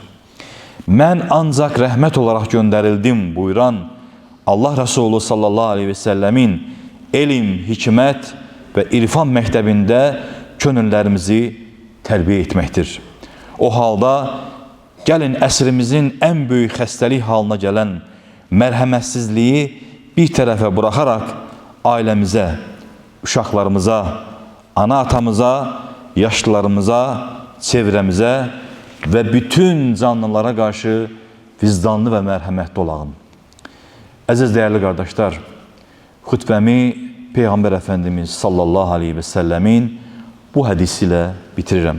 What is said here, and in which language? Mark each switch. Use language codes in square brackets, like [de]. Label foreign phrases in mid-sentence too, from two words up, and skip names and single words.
[tr] Ben ancak rahmet olarak gönderildim buyuran Allah Resulü [ar] صلى الله عليه وسلم [tr] elim, hikmet ve irfan mektebinde könüllerimizi terbiye etmektir. O halda gelin əsrimizin en büyük xəstəlik halına gelen merhametsizliği bir tarafa bırakarak ailemize, [az] uşaqlarımıza, ana atamıza, yaşlılarımıza, çevrəmizə və bütün canlılara qarşı vicdanlı və mərhəmətli olağın. Əziz dəyərli qardaşlar, xütbəmi Peyğəmbər Əfəndimiz [ar] صلى الله عليه وسلم [az] bu hədisi ilə bitirirəm.